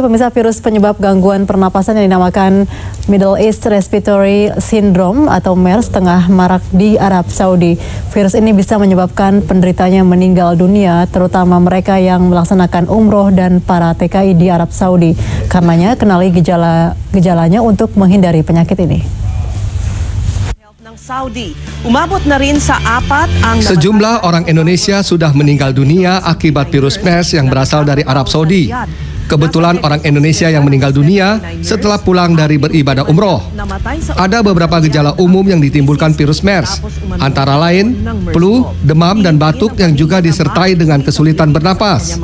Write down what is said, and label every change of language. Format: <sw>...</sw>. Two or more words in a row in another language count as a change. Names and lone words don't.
<id>Pemirsa, virus penyebab gangguan pernapasan yang dinamakan</id> <en>Middle East Respiratory Syndrome</en> <id>atau MERS tengah marak di Arab Saudi. Virus ini bisa menyebabkan penderitanya meninggal dunia, terutama mereka yang melaksanakan umroh dan para TKI di Arab Saudi. Karenanya kenali gejalanya untuk menghindari penyakit ini.</id> <tl>Saudi umabot na rin sa 4 ang</tl> <id>sejumlah orang Indonesia sudah meninggal dunia akibat virus MERS yang berasal dari Arab Saudi. Kebetulan orang Indonesia yang meninggal dunia setelah pulang dari beribadah umroh. Ada beberapa gejala umum yang ditimbulkan virus MERS, antara lain flu, demam, dan batuk yang juga disertai dengan kesulitan bernapas.</id>